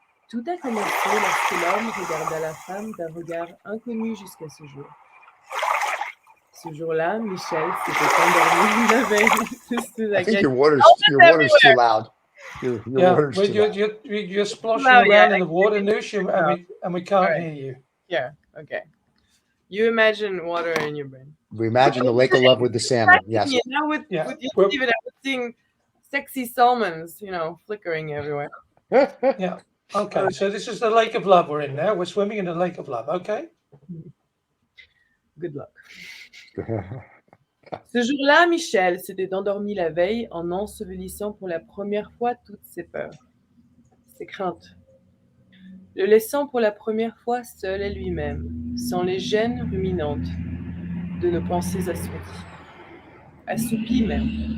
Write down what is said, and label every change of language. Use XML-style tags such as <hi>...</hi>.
<fr>Tout a commencé lorsque l'homme regarda la femme d'un regard inconnu jusqu'à ce jour. Ce jour-là, Michel s'était endormi la veille.</fr> <en>I think your water's too loud. Your water's too loud. You're splashing around in the water, Noosh, and we can't hear you. Yeah, okay. You imagine water in your brain. We imagine the Lake of Love with the salmon. Yes. You know, with you, Steven, I was seeing sexy salmons, flickering everywhere. Yeah. Okay, so this is the Lake of Love we're in now. We're swimming in the Lake of Love, okay? Good luck.</en> <fr>Ce jour-là, Michel s'était endormi la veille en ensevelissant pour la première fois toutes ses peurs, ses craintes, le laissant pour la première fois seul à lui-même, sans les gênes ruminantes de nos pensées assoupies même.</fr>